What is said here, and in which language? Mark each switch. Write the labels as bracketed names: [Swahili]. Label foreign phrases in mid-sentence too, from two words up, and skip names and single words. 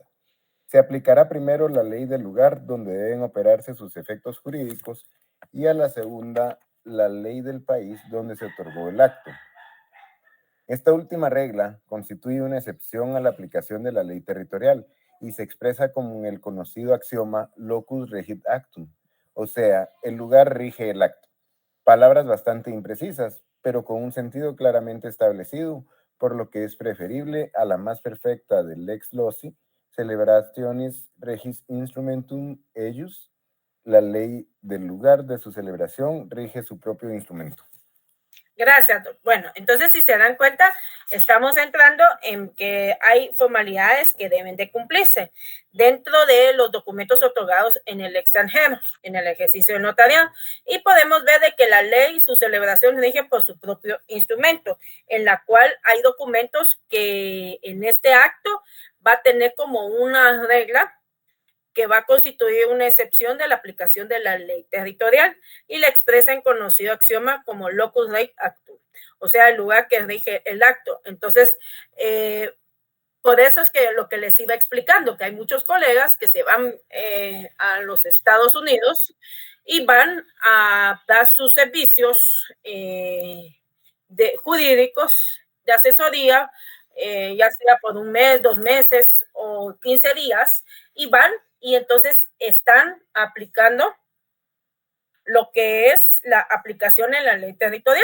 [Spanish] Se aplicará primero la ley del lugar donde deben operarse sus efectos jurídicos y a la segunda la ley del país donde se otorgó el acto. Esta última regla constituye una excepción a la aplicación de la ley territorial y se expresa como el conocido axioma [Latin] locus regit actum, [Spanish] o sea, el lugar rige el acto. Palabras bastante imprecisas, pero con un sentido claramente establecido, por lo que es preferible a la más perfecta del [Latin] lex loci, celebrationis regis instrumentum eius. [Spanish] La ley del lugar de su celebración rige su propio instrumento. Gracias, doc. Bueno, entonces si se dan cuenta, estamos entrando en que hay formalidades que deben de cumplirse dentro de los documentos otorgados en el extranjero, en el ejercicio de notariado. Y podemos ver de que la ley y su celebración rige por su propio instrumento, en la cual hay documentos que en este acto va a tener como una regla que va a constituir una excepción de la aplicación de la ley territorial y la expresa en conocido axioma como [Latin] locus rei actum, [Spanish] o sea, el lugar que rige el acto. Entonces, por eso es que lo que les iba explicando, que hay muchos colegas que se van a los Estados Unidos y van a dar sus servicios jurídicos de asesoría, ya sea por un mes, 2 meses o 15 días, y van y entonces están aplicando lo que es la aplicación en la ley territorial.